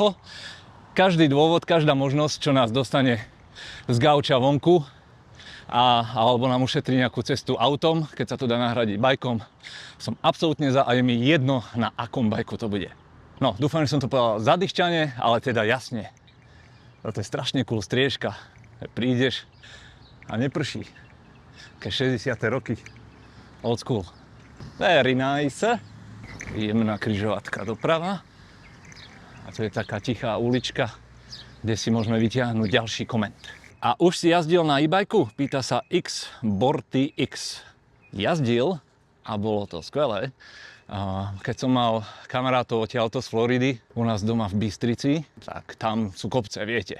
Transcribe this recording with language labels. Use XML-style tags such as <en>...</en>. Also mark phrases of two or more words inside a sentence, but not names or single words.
<sk>Každý dôvod, každá možnosť, čo nás dostane z gauča vonku alebo nám ušetrí nejakú cestu autom, keď sa to dá nahradiť bajkom, som absolútne za a je mi jedno, na akom bajku to bude. No, dúfam, že som to povedal zadýchčane, ale teda jasne. Toto je strašne cool striežka. Prídeš a neprší. Ke 60. roky.</sk> <en>Old school. Very nice.</en> <sk>Jemná križovatka doprava. A to je taká tichá ulička, kde si môžeme vytiahnuť ďalší koment. A už si jazdil na e-bajku? Pýta sa Borty X. Jazdil a bolo to skvelé. Keď som mal kamarátov odtiaľto z Floridy, u nás doma v Bystrici, tak tam sú kopce, viete.</sk>